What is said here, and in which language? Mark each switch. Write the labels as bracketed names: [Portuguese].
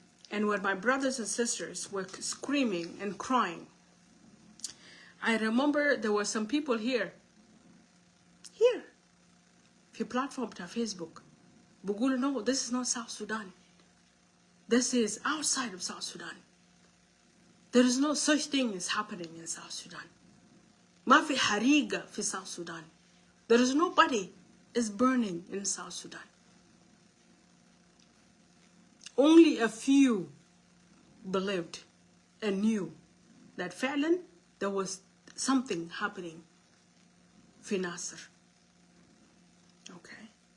[English] And when my brothers and sisters were screaming and crying, I remember there were some people here, في platform to Facebook, بقول no, this is not South Sudan. This is outside of South Sudan. There is no such thing as happening in South Sudan. [Arabic] ما في حريقة في South Sudan. [English] There is nobody is burning in South Sudan. Only a few believed and knew that فعلا there was something happening في Nasser. Okay.